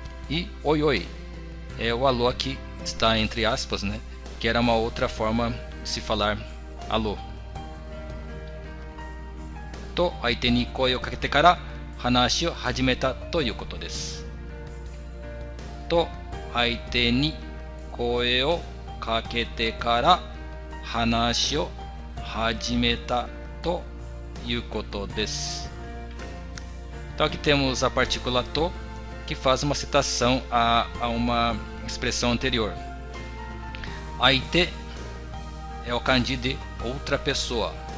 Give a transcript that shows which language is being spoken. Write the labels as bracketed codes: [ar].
[pt] E oi é o alô aqui está entre aspas, né? Que era uma outra forma de se falar alô. [ja] To aite ni koi o kakete kara hanashi o hajimeta toいうことです。と相手に声をかけてから話を始めたということです。 [pt] Então aqui temos a partícula to, que faz uma citação a uma expressão anterior. Aite é o kanji de outra pessoa.